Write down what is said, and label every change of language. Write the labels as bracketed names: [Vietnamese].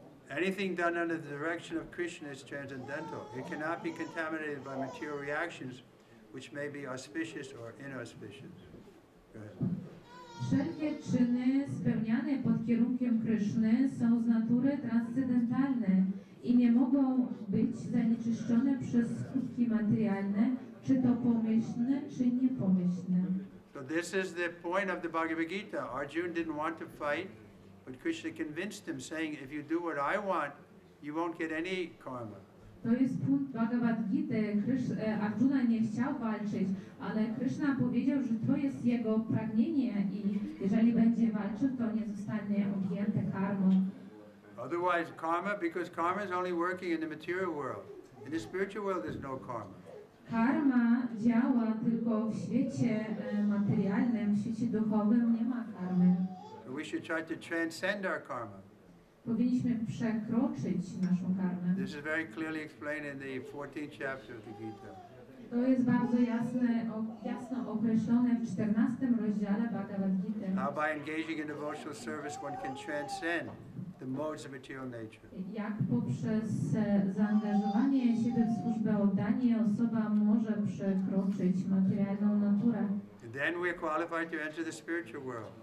[English] Anything done under the direction of Krishna is transcendental. It cannot be contaminated by material reactions, which may be auspicious or inauspicious. Go ahead. [Polish] Wszelkie czyny spełniane pod kierunkiem Kryszny są z natury transcendentalne i nie mogą być zanieczyszczone przez skutki materialne, czy to pomyślne, czy niepomyślne. [English] So this is the point of the Bhagavad Gita. Arjuna didn't want to fight, but Krishna convinced him, saying, if you do what I want, you won't get any karma. [Polish] To jest punkt Bhagavad Gita. Arjuna nie chciał walczyć, ale Kryszna powiedział, że to jest jego pragnienie i jeżeli będzie walczył, to nie zostanie objęty karmą. [English] Otherwise, karma, because karma is only working in the material world. In the spiritual world, there's no karma. [Polish] Karma działa tylko w świecie materialnym, w świecie duchowym nie ma karmy. [English] So we should try to transcend our karma. [Polish] Powinniśmy przekroczyć naszą karmę. [English] This is very clearly explained in the 14th chapter of the Gita. [Polish] To jest bardzo jasno określone w 14 rozdziale Bhagavad Gita. [English] How by engaging in devotional service one can transcend the modes of material nature. [Polish] Jak poprzez zaangażowanie siebie w służbę oddanie osoba może przekroczyć materialną naturę. [English] And then we are qualified to enter the spiritual world.